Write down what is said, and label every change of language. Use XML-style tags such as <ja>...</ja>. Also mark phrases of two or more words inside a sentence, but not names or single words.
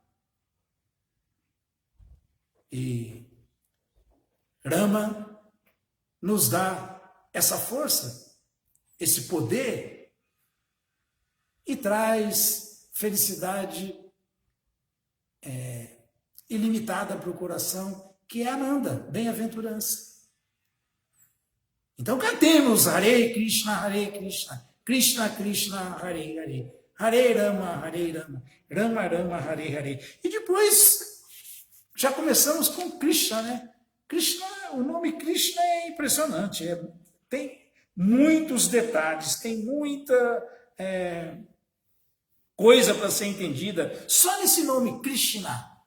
<pt>E Rama nos dá essa força, esse poder, e traz felicidade ilimitada para o coração, que é Ananda, bem-aventurança. Então cantemos</pt> <sa>Hare Krishna, Krishna Krishna, Hare Hare, Hare Rama, Rama Rama, Hare Hare.</sa> <pt>E depois já começamos com Krishna, né? Krishna, o nome Krishna é impressionante, tem muitos detalhes, tem muita coisa para ser entendida só nesse nome Krishna.</pt>